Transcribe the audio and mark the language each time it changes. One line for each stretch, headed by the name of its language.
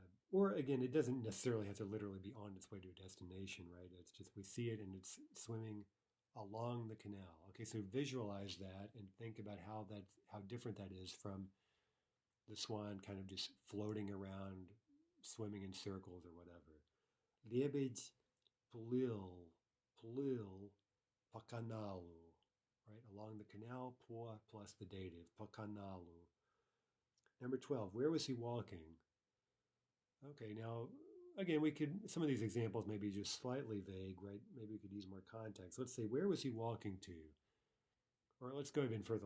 English: Or again, it doesn't necessarily have to literally be on its way to a destination, right? It's just we see it and it's swimming along the canal. Okay, so visualize that and think about how different that is from the swan kind of just floating around, swimming in circles or whatever.
Russian: Лебедь плыл по каналу, right?
English: Along the canal, по plus the dative, по каналу. Number 12, where was he walking? Okay, now, again, some of these examples may be just slightly vague, right? Maybe we could use more context. Let's say, where was he walking to? Or let's go even further.